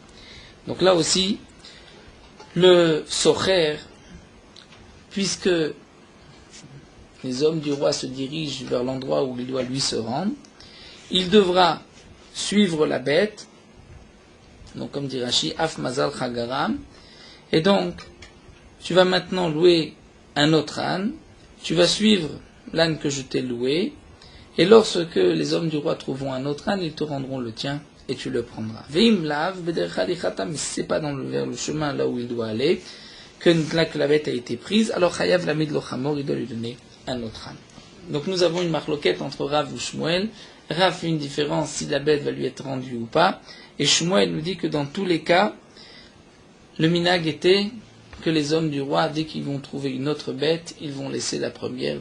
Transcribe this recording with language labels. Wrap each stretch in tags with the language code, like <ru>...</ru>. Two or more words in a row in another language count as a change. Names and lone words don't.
<fr>Donc là aussi, le socher, puisque les hommes du roi se dirigent vers l'endroit où il doit lui se rendre, il devra suivre la bête, donc comme dit Rashi,</fr> <he>אף מזל גרם,</he> <fr>et donc tu vas maintenant louer un autre âne, tu vas suivre l'âne que je t'ai loué, et lorsque les hommes du roi trouveront un autre âne, ils te rendront le tien et tu le prendras.</fr> <he>ואם לאו בדרך הליכתה,</he> <fr>mais si c'est pas vers le chemin là où il doit aller, que la bête a été prise, alors</fr> <he>חייב להעמיד לו חמור,</he> <fr>il doit lui donner un autre âne. Donc nous avons une marloquette entre Rav et Shmuel. Rav fait une différence si la bête va lui être rendue ou pas, et Shmuel nous dit que dans tous les cas, le minag était que les hommes du roi, dès qu'ils vont trouver une autre bête, ils vont laisser la première.</fr>